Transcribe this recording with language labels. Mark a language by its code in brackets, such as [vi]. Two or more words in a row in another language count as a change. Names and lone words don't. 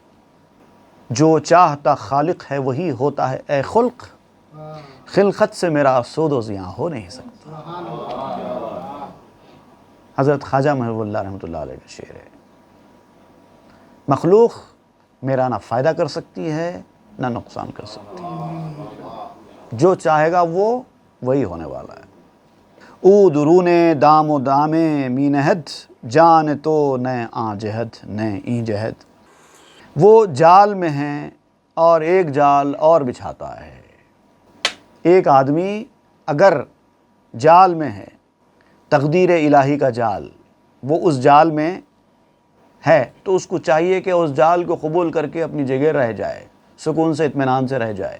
[ur] جو چاہتا خالق ہے وہی ہوتا ہے اے خلق، خلقت سے میرا سود و زیاں ہو نہیں سکتا۔ حضرت خواجہ محبوب اللہ رحمۃ اللہ علیہ کا شعر ہے۔ مخلوق میرا نہ فائدہ کر سکتی ہے نہ نقصان کر سکتی ہے، جو چاہے گا وہ وہی ہونے والا ہے۔ [fa] او درون دام و دامے می نہد، جان تو نئے آ جہد نئے ای جہد۔ [ur] وہ جال میں ہیں اور ایک جال اور بچھاتا ہے۔ ایک آدمی اگر جال میں ہے، تقدیر الہی کا جال، وہ اس جال میں ہے تو اس کو چاہیے کہ اس جال کو قبول کر کے اپنی جگہ رہ جائے، سکون سے اطمینان سے رہ جائے۔